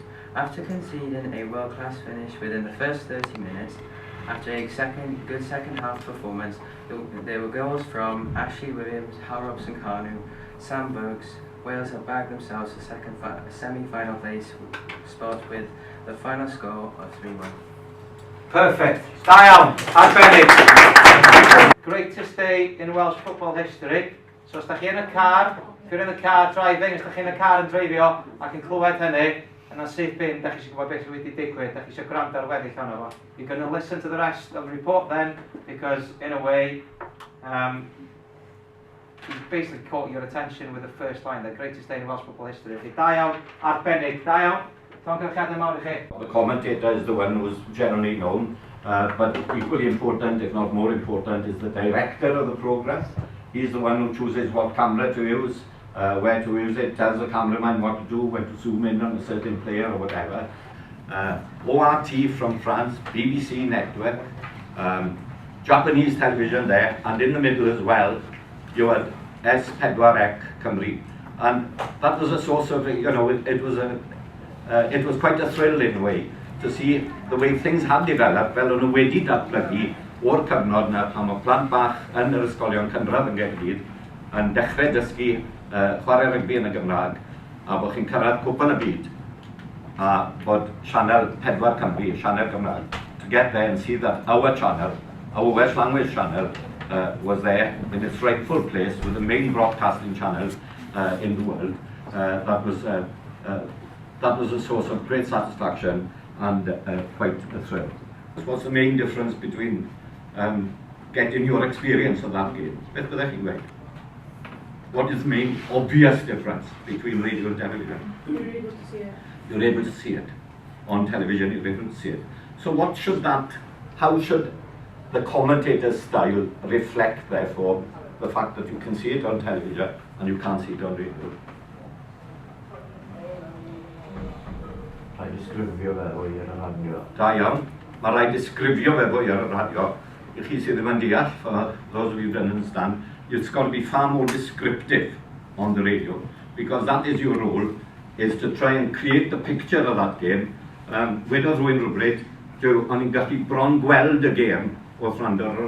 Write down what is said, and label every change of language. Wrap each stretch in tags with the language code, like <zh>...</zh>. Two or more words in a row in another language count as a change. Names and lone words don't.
<en>After conceding a world-class finish within the first 30 minutes, after a good second-half performance, there were goals from Ashley Williams, Hal Robson-Kanu, Sam Boakes. Wales have bagged themselves a semi-final place spot with the final score of 3-1.</en> <cy>Perfect. Dion, arbennig.</cy> <en>Greatest day in Welsh football history. So</en> <cy>os da chi yn y car,</cy> <en>if you're in the car driving,</en> <cy>os da chi yn y car yn dreifio, ac yn clywed hynny, yna syth bin, da chi eisiau gwybod beth sydd wedi digwydd, da chi eisiau gwrando ar weddill honno fo.</cy> <en>You're going to listen to the rest of the report then, because in a way, he's basically caught your attention with the first line, the greatest day in Welsh football history.</en> <cy>Da iawn, arbennig, da iawn. Llongyfarchiadau mawr I chi.</cy> <en>The commentator is the one who is generally known, but equally important, if not more important, is the director of the programme. He's the one who chooses what camera to use, where to use it, tells the cameraman what to do, when to zoom in on a certain player or whatever. ORT from France, BBC network, Japanese television there, and in the middle as well, you had S4C Cymru. And that was a source of, you know, it was quite a thrill in a way to see the way things had developed,</en> <cy>fel o'n nhw wedi datblygu o'r cyfnod na pan mae plant bach yn yr ysgolion cynradd yn Gaerdydd yn dechrau dysgu chwarae rygbi yn y Gymraeg, a bod chi'n cyrraedd cwpan y byd, a bod Sianel 4 Cymru, Sianel Gymraeg,</cy> <en>to get there and see that our channel, our Welsh language channel, was there in its rightful place with the main broadcasting channel in the world. That was a source of great satisfaction and quite a thrill. What's the main difference between getting your experience of that game? What is the main obvious difference between radio and television? You're able to see it. You're able to see it. On television, you're able to see it. So how should the commentator's style reflect, therefore, the fact that you can see it on television and you can't see it on radio?</en> <cy>Rhaid disgrifio fe fwy ar y radio. Da iawn. Mae rhaid disgrifio fe fwy ar y radio. I chi sydd ddim yn deall,</cy> <en>for those of you who don't understand, it's got to be far more descriptive on the radio, because that is your role, is to try and create the picture of that game.</en> <cy>Wedodd rhywun rhywbryd, o'n i'n gallu bron gweld y gêm wrth wrando ar y radio.</cy>